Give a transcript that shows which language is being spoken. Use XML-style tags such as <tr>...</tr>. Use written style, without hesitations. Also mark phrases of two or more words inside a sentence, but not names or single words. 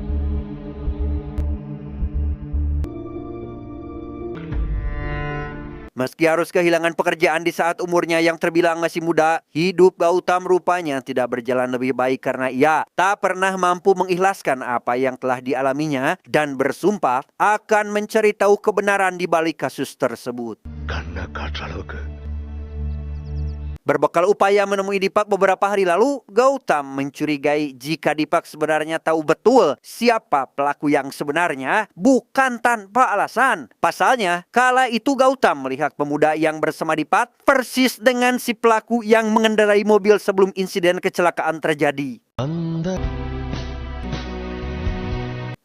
<id>Meski harus kehilangan pekerjaan di saat umurnya yang terbilang masih muda, hidup Gautam rupanya tidak berjalan lebih baik karena ia tak pernah mampu mengikhlaskan apa yang telah dialaminya dan bersumpah akan mencari tahu kebenaran di balik kasus tersebut.</id> <ta>கண்ணை காட்டுற அளவுக்கு</ta> <id>Berbekal upaya menemui Dipak beberapa hari lalu, Gautam mencurigai jika Dipak sebenarnya tahu betul siapa pelaku yang sebenarnya, bukan tanpa alasan. Pasalnya, kala itu Gautam melihat pemuda yang bersama Dipak persis dengan si pelaku yang mengendarai mobil sebelum insiden kecelakaan terjadi.</id>